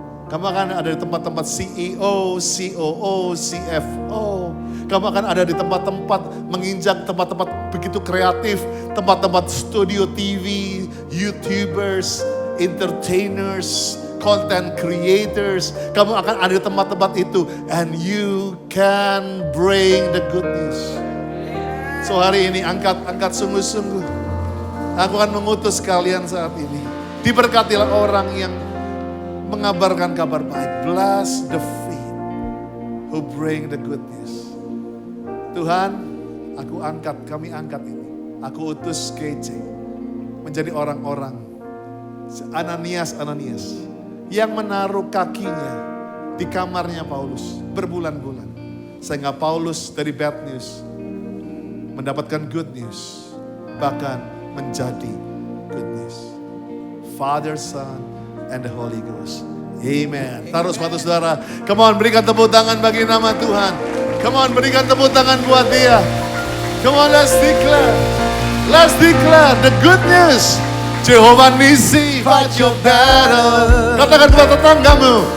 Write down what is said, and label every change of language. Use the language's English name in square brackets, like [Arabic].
[Indonesian] Kamu akan ada di tempat-tempat CEO, COO, CFO. Kamu akan ada di tempat-tempat menginjak tempat-tempat begitu kreatif. Tempat-tempat studio TV, YouTubers, entertainers, content creators. Kamu akan ada di tempat-tempat itu. [English] And you can bring the good news. [Indonesian] So hari ini angkat sungguh-sungguh. Aku akan mengutus kalian saat ini. Diberkatilah orang yang mengabarkan kabar baik. [English] Bless the feet who bring the good news. [Indonesian] Tuhan, kami angkat ini. Aku utus KJ menjadi orang-orang Ananias yang menaruh kakinya di kamarnya Paulus berbulan-bulan. Sehingga Paulus dari bad news mendapatkan good news. Bahkan menjadi good news. [English] Father, Son, and the Holy Ghost. [Indonesian] Amen. Taruh sepatu saudara. [English] Come on, [Indonesian] berikan tepuk tangan bagi nama Tuhan. [English] Come on, [Indonesian] berikan tepuk tangan buat dia. [English] Come on, let's declare. Let's declare the good news. [Indonesian] Jehovah Nisi, [English] fight your battle. [Indonesian] Katakan buat tetanggamu.